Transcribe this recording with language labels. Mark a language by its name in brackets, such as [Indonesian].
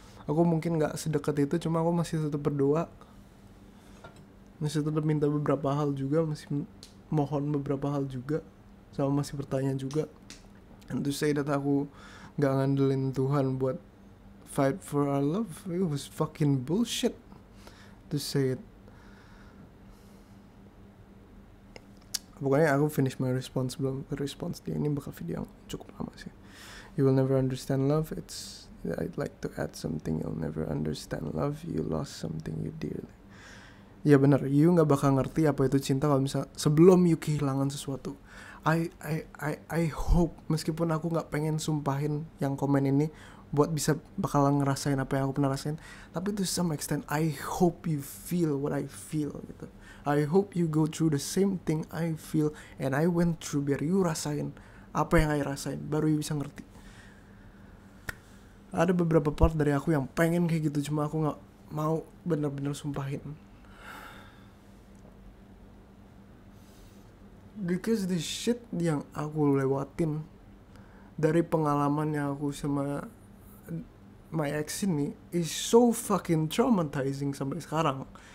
[Indonesian] Aku mungkin nggak sedekat itu, cuma aku masih tetap berdoa, masih tetap minta beberapa hal juga, masih mohon beberapa hal juga, sama masih bertanya juga. [English] And to say that [Indonesian] aku gak ngandelin Tuhan buat [English] fight for our love, it was fucking bullshit to say it. [Indonesian] Pokoknya aku [English] finish my response [Indonesian] belum response dia, ini bakal video yang cukup lama sih. [English] You will never understand love, I'd like to add something, you'll never understand love, you lost something you dearly. [Indonesian] Ya benar, you nggak bakal ngerti apa itu cinta kalau misalnya sebelum you kehilangan sesuatu. [English] I hope, [Indonesian] meskipun aku nggak pengen sumpahin yang komen ini buat bisa bakalan ngerasain apa yang aku pernah rasain, tapi [English] to some extent I hope you feel what I feel [Indonesian] gitu. [English] I hope you go through the same thing I feel and I went through, [Indonesian] biar you rasain apa yang I rasain, baru you bisa ngerti. Ada beberapa part dari aku yang pengen kayak gitu, cuma aku nggak mau bener-bener sumpahin. [English] Because the shit [Indonesian] yang aku lewatin dari pengalaman yang aku sama my ex ini [English] is so fucking traumatizing [Indonesian] sampai sekarang.